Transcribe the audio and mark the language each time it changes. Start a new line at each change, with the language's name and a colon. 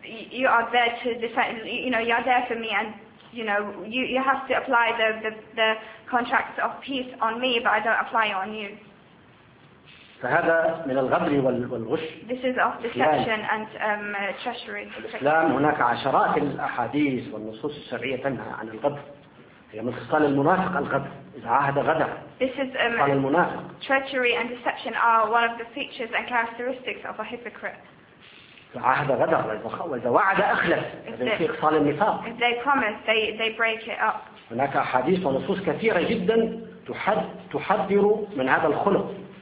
English: you are there to defend, you know, you are there for me, and you know, you have to apply the contract of peace on me, but I don't apply it on you.
Arabic: فهذا من الغبر والغش.
English: This is of deception and treachery.
Arabic: الإسلام هناك عشرات الأحاديث والنصوص الشرعية تنهى عن الغبر. هي من خصال المنافق الغبر. إذا عاهد غدر.
English: This is treachery and deception are one of the features and characteristics of a hypocrite.
Arabic: عاهد غدر وإذا وعد أخلف. في خصال النفاق.
English: If they promise, they break it up.
Arabic: هناك أحاديث ونصوص كثيرة جدا تحذر من هذا الخلق.